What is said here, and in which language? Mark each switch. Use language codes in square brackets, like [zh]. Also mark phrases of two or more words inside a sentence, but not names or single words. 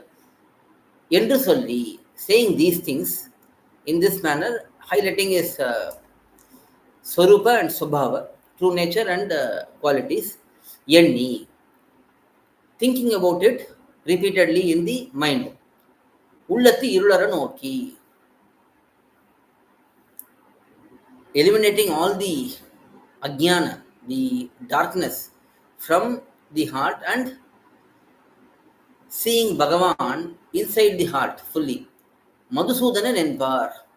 [ta] என்று சொல்லி, [en] saying these things in this manner, highlighting his Swarupa and Swabhava, true nature and qualities. Yenni, thinking about it repeatedly in the mind. [ta] உள்ளத்து இருளற நோக்கி, [en] eliminating all the ajnana, the darkness from the heart, and seeing Bhagavan inside the heart fully. [ta] Madhusudanan என்பார்.